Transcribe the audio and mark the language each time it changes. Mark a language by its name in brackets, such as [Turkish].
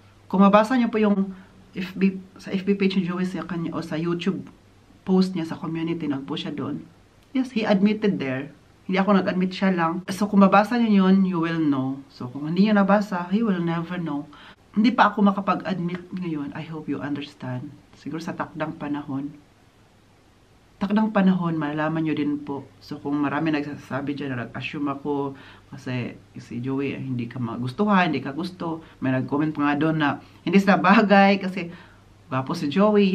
[Filipino] Kung mabasa niyo po yung sa FB page ni Joey sa kanya, o sa YouTube post niya sa community, nag-post siya doon. [English] Yes, he admitted there. [Filipino] Hindi ako nag-admit, siya lang. So, kung mabasa niyo yun, [English] you will know. [Filipino] So, kung hindi niyo nabasa, [English] you will never know. [Filipino] Hindi pa ako makapag-admit ngayon. [English] I hope you understand. [Filipino] Siguro sa takdang panahon, malalaman nyo din po. So, kung marami nagsasabi dyan na nag-assume ako kasi si Joey hindi ka magustuhan, hindi ka gusto. May nag-comment pa nga doon na hindi sa bagay kasi gwapo si Joey.